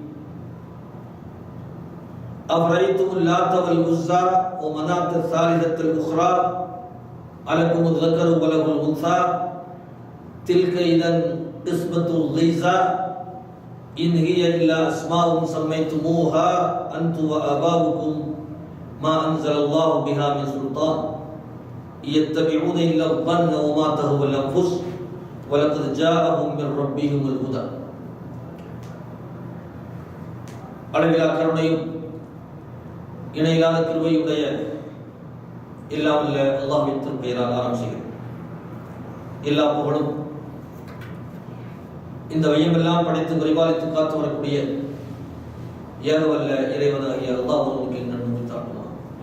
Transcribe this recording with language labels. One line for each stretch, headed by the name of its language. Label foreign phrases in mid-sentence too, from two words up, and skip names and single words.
Arabic: أفرأيتم اللات والعزى ومناة الثالثة الأخرى ألكم الذكر وله الأنثى تلك إذا قسمة ضيزى إن هي إلا أسماء سميتموها أنتم وآباؤكم ما أنزل الله بها من سلطان يتبعون إلا الظن وما تهوى الأنفس ولقد جاءهم من ربهم الهدى.
Tamil: அளவிலா கருணையும் இணையில்லாத கிருபையுடைய எல்லாம் வல்ல அல்லாஹ்வின் திருப்பெயரால் ஆரம்பிக்கிறேன். எல்லா புகழும் இந்த வையமெல்லாம் படைத்து பரிபாலித்து காத்து வரக்கூடிய ஏகவல்ல இறைவனாகிய அல்லாஹ்வுக்கு நன்றி தாட்டுவோம்.